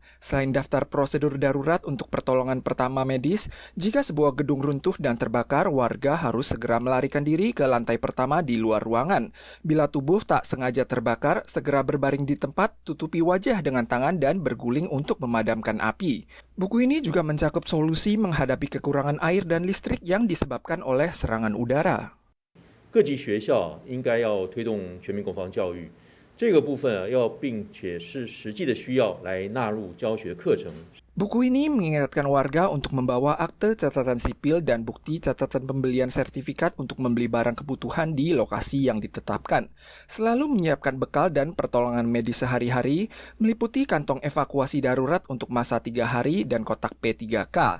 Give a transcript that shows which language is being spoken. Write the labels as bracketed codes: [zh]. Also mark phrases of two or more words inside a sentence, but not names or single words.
[id] Selain daftar prosedur darurat untuk pertolongan pertama medis, jika sebuah gedung runtuh dan terbakar, warga harus segera melarikan diri ke lantai pertama di luar ruangan. Bila tubuh tak sengaja terbakar, segera berbaring di tempat, tutupi wajah dengan tangan dan berguling untuk memadamkan api. Buku ini juga mencakup solusi menghadapi kekurangan air dan listrik yang disebabkan oleh serangan udara. [zh] 各级学校应该要推动全民国防教育。这个部分要并且是实际的需要来纳入教学课程。 [id] Buku ini mengingatkan warga untuk membawa akte catatan sipil dan bukti catatan pembelian sertifikat untuk membeli barang kebutuhan di lokasi yang ditetapkan. Selalu menyiapkan bekal dan pertolongan medis sehari-hari, meliputi kantong evakuasi darurat untuk masa 3 hari dan kotak P3K.